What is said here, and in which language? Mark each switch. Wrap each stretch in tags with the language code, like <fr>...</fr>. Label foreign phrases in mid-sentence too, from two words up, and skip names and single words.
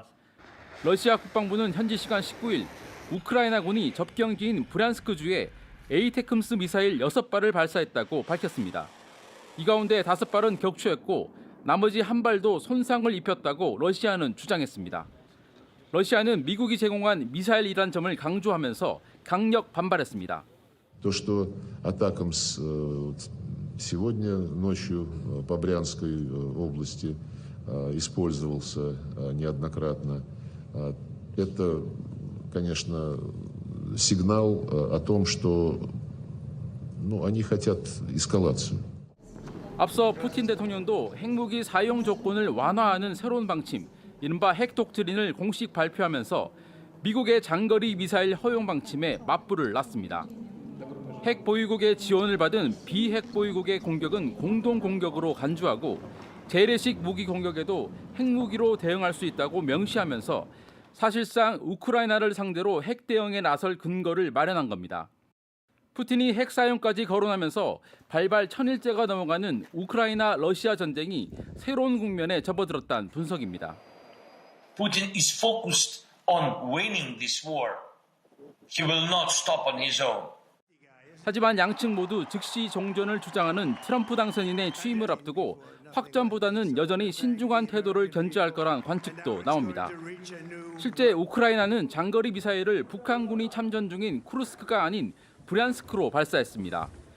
<ko>러시아 국방부는 현지 시간 19일 우크라이나군이 접경지인 브란스크주에 에이테크므스 미사일 6발을 발사했다고 밝혔습니다. 이 가운데 5발은 격추했고 나머지 1발도 손상을 입혔다고 러시아는 주장했습니다. 러시아는 미국이 제공한 미사일이란 점을 강조하면서 강력 반발했습니다.</ko> <ru>То, что атакам сегодня ночью по Брянской области использовался неоднократно, это, конечно, сигнал о том, что они хотят эскалацию.</ru> <ko>앞서 푸틴 대통령도 핵무기 사용 조건을 완화하는 새로운 방침, 이른바 핵 독트린을 공식 발표하면서 미국의 장거리 미사일 허용 방침에 맞불을 놨습니다. 핵 보유국의 지원을 받은 비핵 보유국의 공격은 공동 공격으로 간주하고 재래식 무기 공격에도 핵무기로 대응할 수 있다고 명시하면서 사실상 우크라이나를 상대로 핵 대응에 나설 근거를 마련한 겁니다. 푸틴이 핵 사용까지 거론하면서 발발 1000일째가 넘어가는 우크라이나 러시아 전쟁이 새로운 국면에 접어들었다는 분석입니다.</ko> <en>Putin is focused on winning this war. He will not stop on his own.</en> <ko>하지만 양측 모두 즉시 종전을 주장하는 트럼프 당선인의 취임을 앞두고 확전보다는 여전히 신중한 태도를 견지할 거란 관측도 나옵니다. 실제 우크라이나는 장거리 미사일을 북한군이 참전 중인 쿠르스크가 아닌 브란스크로 발사했습니다.</ko>